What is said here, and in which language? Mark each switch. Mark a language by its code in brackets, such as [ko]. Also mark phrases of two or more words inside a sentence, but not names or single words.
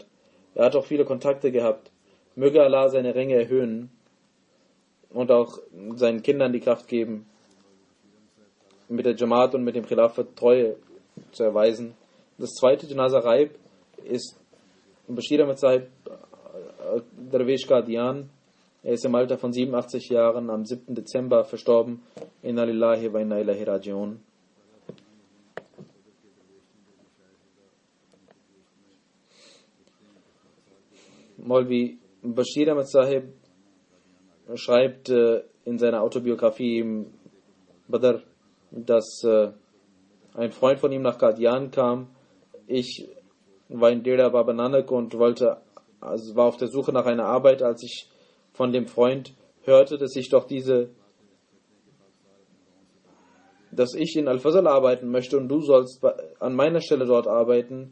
[de] Er hat auch viele Kontakte gehabt. Möge Allah seine Ränge erhöhen und auch seinen Kindern die Kraft geben, mit der Jamaat und mit dem Khilafat Treue zu erweisen. Das zweite Janaza Raib ist Bashir Ahmad Sahib Darwesh Qadian. Er ist im Alter von 87 Jahren am 7. Dezember verstorben. [ar] إنا لله وإنا إليه راجعون. [de] Maulvi Bashir Ahmad Sahib schreibt in seiner Autobiografie im Badr, dass ein Freund von ihm nach Qadian kam. Ich war in Dera Baba Nanak und war auf der Suche nach einer Arbeit, als ich von dem Freund hörte, dass ich in Al-Fazl arbeiten möchte und du sollst an meiner Stelle dort arbeiten.